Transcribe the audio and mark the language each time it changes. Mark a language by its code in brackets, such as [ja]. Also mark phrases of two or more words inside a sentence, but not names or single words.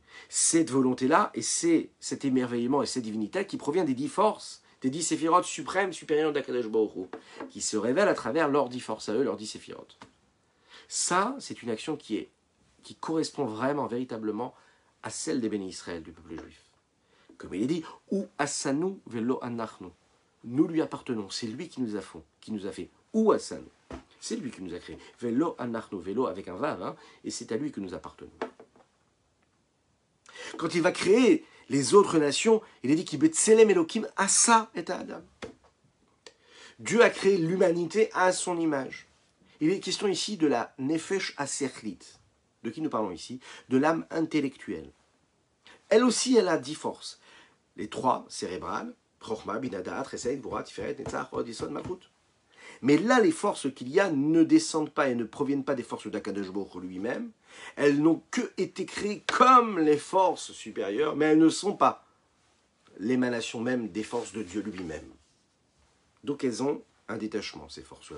[fr] Cette volonté-là, et c'est cet émerveillement et cette divinité qui provient des 10 forces, des 10 séphirotes suprêmes, supérieures d'Akadosh Baruch Hu, qui se révèlent à travers leurs 10 forces à eux, leurs 10 séphirotes. Ça, c'est une action qui correspond vraiment, véritablement, à celle des bénis Israël, du peuple juif. Comme il est dit, [he] הוא עשנו ולא אנחנו. [fr] Nous lui appartenons, c'est lui qui nous a fait. [he] הוא עשנו. [fr] C'est lui qui nous a créés. [he] ולא אנחנו, [fr] velo avec un vav, hein, et c'est à lui que nous appartenons. Quand il va créer les autres nations, il est dit qu'il [he] בצלם אלקים עשה את אדם. [fr] Dieu a créé l'humanité à son image. Il est question ici de la [he] נפש השכלית. [fr] De qui nous parlons ici? De l'âme intellectuelle. Elle aussi, elle a 10 forces. Les 3 cérébrales, Chochma, Binada, Tresed, Bura, Tiferet, Netzach, Hod, Yesod, Malchut. Mais là, les forces qu'il y a ne descendent pas et ne proviennent pas des forces d'Akadosh Baruch Hu lui-même. Elles n'ont que été créées comme les forces supérieures, mais elles ne sont pas l'émanation même des forces de Dieu lui-même. Donc elles ont un détachement, ces forces-là.